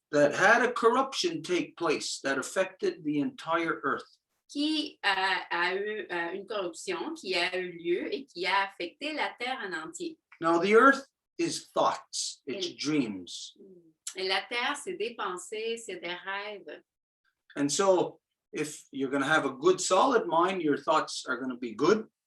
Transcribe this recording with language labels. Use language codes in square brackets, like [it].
[en] that had a corruption take place that affected the entire Earth. [fr] qui a eu une corruption qui a eu lieu et qui a affecté la Terre en entier. [en] Now, the Earth is thoughts, it's [fr] Et- [en] dreams. [fr] Et la Terre, c'est des pensées, c'est des rêves. [en] And so if you're going to have a good solid mind, your thoughts are going to be good.